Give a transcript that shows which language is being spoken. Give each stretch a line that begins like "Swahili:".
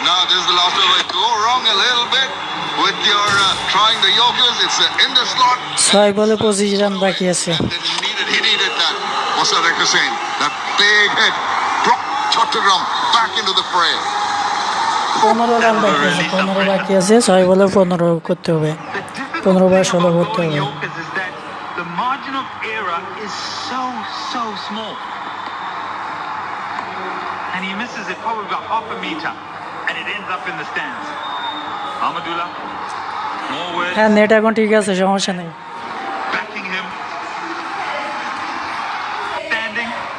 English: Now this is the last over. Go wrong a little bit with your trying the Yorkers. It's in the slot.
Bangla: 6 বলে 25 run বাকি আছে।
English: He needed that. Mossadegh Hossain, that big hit, brought Chattogram back into the fray.
Bangla: 15 run বাকি আছে, 15 বাকি আছে, 6 বলে 15 করতে হবে, 15 বা 16 করতে হবে।
English: The margin of error is so small, and he misses it probably about half a meter, and it ends up in the stands. Mahmudullah, more words.
Bangla: হ্যাঁ, নেট এখন ঠিক আছে, সমস্যা নেই।
English: Backing him, standing.